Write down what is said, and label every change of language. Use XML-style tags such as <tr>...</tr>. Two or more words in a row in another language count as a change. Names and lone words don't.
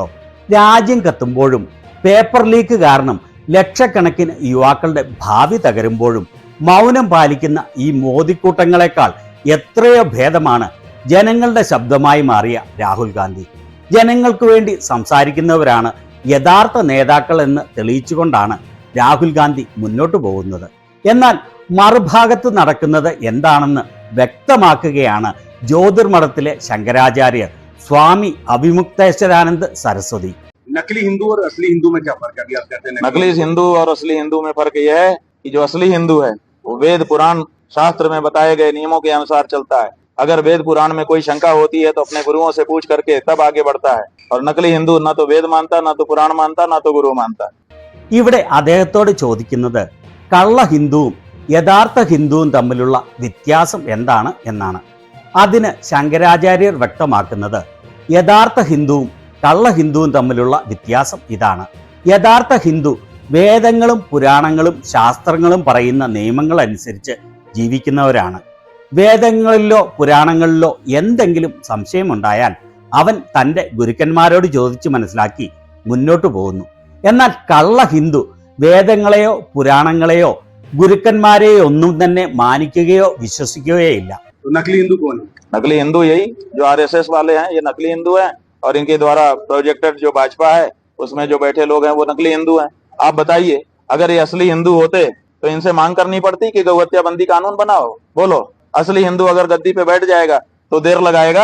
<ml>രാജ്യം കത്തുമ്പോഴും പേപ്പർ ലീക്ക് കാരണം ലക്ഷക്കണക്കിന് യുവാക്കളുടെ ഭാവി തകരുമ്പോഴും മൗനം പാലിക്കുന്ന ഈ മോദിക്കൂട്ടങ്ങളെക്കാൾ എത്രയോ ഭേദമാണ് ജനങ്ങളുടെ ശബ്ദമായി മാറിയ രാഹുൽ ഗാന്ധി. ജനങ്ങൾക്ക് വേണ്ടി സംസാരിക്കുന്നവരാണ് യഥാർത്ഥ നേതാക്കൾ എന്ന് തെളിയിച്ചുകൊണ്ടാണ് രാഹുൽ ഗാന്ധി മുന്നോട്ട് പോകുന്നത്. എന്നാൽ മറുഭാഗത്ത് നടക്കുന്നത് എന്താണെന്ന് വ്യക്തമാക്കുകയാണ് ജ്യോതിർമഠത്തിലെ ശങ്കരാചാര്യർ स्वामी अभिमुक्तेश्वरानंद सरस्वती।</ml> <hi>नकली हिंदू और असली हिंदू में क्या फर्क है? अभी आप कहते हैं नकली हिंदू और असली हिंदू में फर्क यह है कि जो असली हिंदू है वो वेद पुराण शास्त्र में बताए गए नियमों के अनुसार चलता है। अगर वेद पुराण में कोई शंका होती है तो अपने गुरुओं से पूछ करके तब आगे बढ़ता है। और नकली हिंदू ना तो वेद मानता, ना तो पुराण मानता, ना तो गुरु मानता।</hi> <ml>ഇവിടെ അദ്ദേഹത്തോട് ചോദിക്കുന്നത് കള്ള ഹിന്ദുവും യഥാർത്ഥ ഹിന്ദുവും തമ്മിലുള്ള വ്യത്യാസം എന്താണ് എന്നാണ്. അതിന് ശങ്കരാചാര്യർ വ്യക്തമാക്കുന്നത് യഥാർത്ഥ ഹിന്ദുവും കള്ള ഹിന്ദുവും തമ്മിലുള്ള വ്യത്യാസം ഇതാണ്. യഥാർത്ഥ ഹിന്ദു വേദങ്ങളും പുരാണങ്ങളും ശാസ്ത്രങ്ങളും പറയുന്ന നിയമങ്ങൾ അനുസരിച്ച് ജീവിക്കുന്നവരാണ്. വേദങ്ങളിലോ പുരാണങ്ങളിലോ എന്തെങ്കിലും സംശയമുണ്ടായാൽ അവൻ തൻ്റെ ഗുരുക്കന്മാരോട് ചോദിച്ച് മനസ്സിലാക്കി മുന്നോട്ട് പോകുന്നു. എന്നാൽ കള്ള ഹിന്ദു വേദങ്ങളെയോ പുരാണങ്ങളെയോ ഗുരുക്കന്മാരെയോ ഒന്നും തന്നെ മാനിക്കുകയോ വിശ്വസിക്കുകയോ ഇല്ല.</ml> <hi>नकली हिंदू कौन है? नकली हिंदू यही जो RSS वाले हैं, ये नकली हिंदू हैं। और इनके द्वारा प्रोजेक्टेड जो भाजपा है उसमें जो बैठे लोग हैं वो नकली हिंदू हैं। आप बताइए, अगर ये असली हिंदू होते तो इनसे मांग करनी पड़ती कि गौहत्या बंदी कानून बनाओ? बोलो, असली हिंदू अगर गद्दी पे बैठ जाएगा तो देर लगाएगा?</hi>